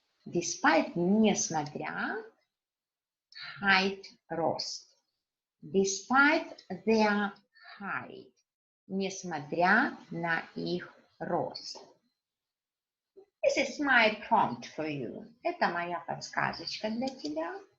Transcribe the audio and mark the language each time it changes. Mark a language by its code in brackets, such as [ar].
[en] Despite, [ru] несмотря, [en] height, [ru] рост. [en] Despite their height, [ru] несмотря на их рост. [en] This is my prompt for you. [ru] Это моя подсказочка для тебя.